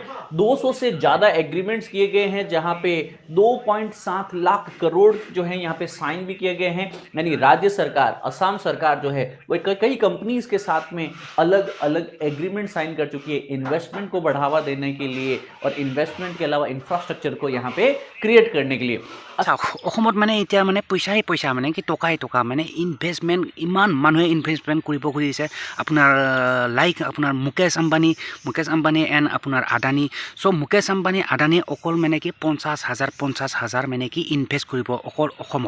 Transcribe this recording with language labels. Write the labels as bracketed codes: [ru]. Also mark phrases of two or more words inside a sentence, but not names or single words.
[hi] 200 से ज्यादा एग्रीमेंट्स किए गए हैं, जहां पे 2.7 लाख करोड़ जो है यहां पे साइन भी किए गए हैं। यानी राज्य सरकार, असम सरकार जो है वो कई कंपनीज के साथ में अलग अलग एग्रीमेंट साइन कर चुकी है इन्वेस्टमेंट को बढ़ावा देने के लिए और इन्वेस्टमेंट के अलावा इंफ्रास्ट्रक्चर को यहाँ पे क्रिएट करने के लिए। [as] আচ্ছা, অসমত মানে এতিয়া মানে পইচাই পইচা মানে কি টকাই টকা মানে ইনভেষ্টমেণ্ট ইমান মানুহে ইনভেষ্টমেণ্ট কৰিব খুজিছে। আপোনাৰ লাইক আপোনাৰ মুকেশ আম্বানী এণ্ড আপোনাৰ আদানী। চ' মুকেশ আম্বানী আদানী অকল মানে কি 50,000 মানে কি ইনভেষ্ট কৰিব অকল অসমত।